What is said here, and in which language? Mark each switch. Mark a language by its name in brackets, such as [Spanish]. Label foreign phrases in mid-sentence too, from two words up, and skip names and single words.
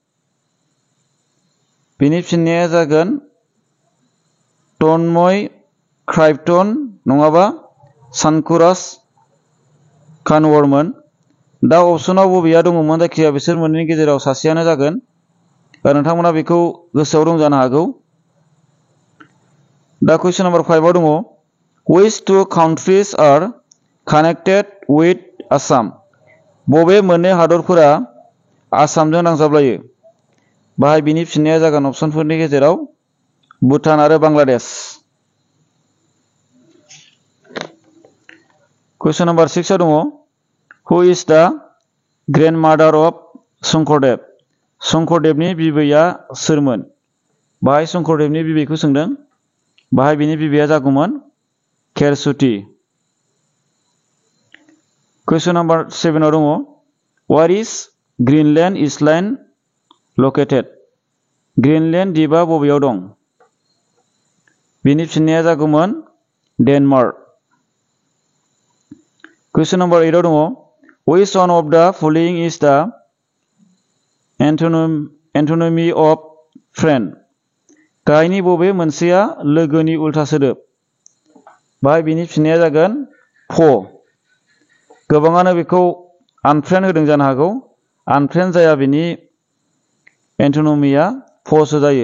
[Bodo] बिनि फिननाया जागोन तन्मय क्राइप्टन नङाबा सानकुराज कानवरमोन। दा अपसनाव बबेया दङमोन? जायखिजाया बिसोर मोननैनि गेजेराव सासेयानो जागोन। नोंथांमोना बेखौ गोसोआव दं जानो हागौ। [English] दा question number 5 [Bodo] आव दङ [English] which two countries are connected with Assam? [Bodo] बबे मोननै हादरफोरा आसामजों नांजाबलायो? बाहाय बिनि फिननाया जागोन अपसनफोरनि गेजेराव भुटान आरो बांलादेश। [English] question number 6 [Bodo] आव दङ [English] who is the grandmother of Shankardev? [Bodo] शंकरदेवनि बिबैया सोरमोन? बाहाय शंकरदेवनि बिबैखौ सोंदों। बाहाय बिनि बिबैया जागौमोन खेरसुति। [English] question number 7 [Bodo] आव दङ [English] where is Greenland Iceland located? [Bodo] ग्रीनलैंड द्वीपआ बबेयाव दं? बिनि फिननाया जागौमोन डेनमार्क। [English] question number 8 [Bodo] आव दङ [English] which one of the following is the antonymy of friend? [Bodo] गाहायनि बबे मोनसेया लोगोनि उल्था सोदोब? बाहाय बिनि फिननाया जागोन फ। गोबाङानो बेखौ आनफ्रेन्ड होदों जानो हागौ। आनफ्रेन्ड जाया, बिनि एन्टोनमिया फसो जायो।